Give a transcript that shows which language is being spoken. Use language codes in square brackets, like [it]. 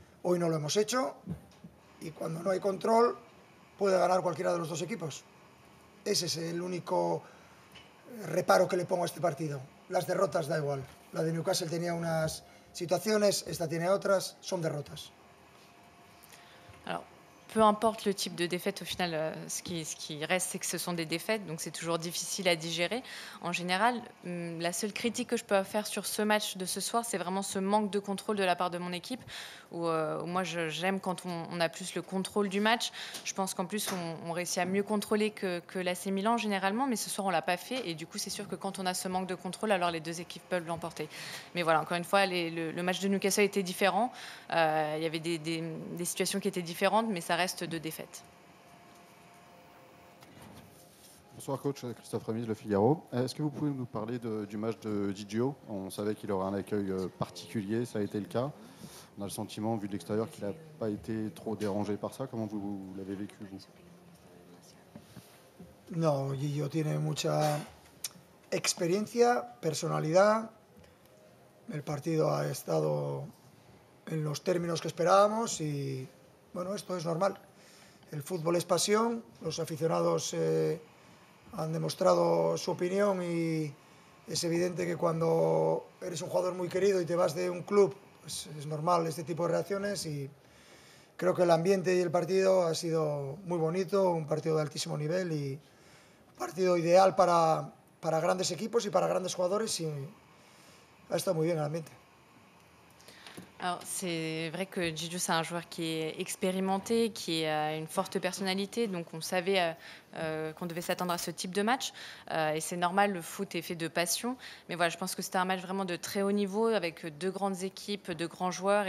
[es] Hoy no lo hemos hecho y cuando no hay control puede ganar cualquiera de los dos equipos. Ese es el único reparo que le pongo a este partido. Las derrotas da igual. La de Newcastle tenía unas situaciones, esta tiene otras, son derrotas. [fr] Alors, peu importe le type de défaite, au final, ce qui reste, c'est que ce sont des défaites, donc c'est toujours difficile à digérer. En général, la seule critique que je peux faire sur ce match de ce soir, c'est vraiment ce manque de contrôle de la part de mon équipe, où moi, j'aime quand on a plus le contrôle du match. Je pense qu'en plus, on réussit à mieux contrôler que l'AC Milan, généralement, mais ce soir, on ne l'a pas fait, et du coup, c'est sûr que quand on a ce manque de contrôle, alors les deux équipes peuvent l'emporter. Mais voilà, encore une fois, le match de Newcastle était différent. Il y avait des situations qui étaient différentes, mais ça reste de défaite. Bonsoir coach, Christophe Remise, Le Figaro. Est-ce que vous pouvez nous parler du match de Gigio? On savait qu'il aurait un accueil particulier, ça a été le cas. On a le sentiment, vu de l'extérieur, qu'il n'a pas été trop dérangé par ça. Comment vous l'avez vécu, vous? [es] No, Gigio tiene mucha experiencia, personalidad. El partido ha estado en los términos que esperábamos y, bueno, esto es normal. El fútbol es pasión, los aficionados han demostrado su opinión y es evidente que cuando eres un jugador muy querido y te vas de un club, pues es normal este tipo de reacciones y creo que el ambiente y el partido ha sido muy bonito, un partido de altísimo nivel y un partido ideal para grandes equipos y para grandes jugadores y ha estado muy bien al ambiente. [fr] Alors, c'est vrai que Gigio, c'est un joueur qui est expérimenté, qui a une forte personnalité, donc on savait qu'on devait s'attendre à ce type de match. Et c'est normal, le foot est fait de passion. Mais voilà, je pense que c'était un match vraiment de très haut niveau, avec deux grandes équipes, de grands joueurs.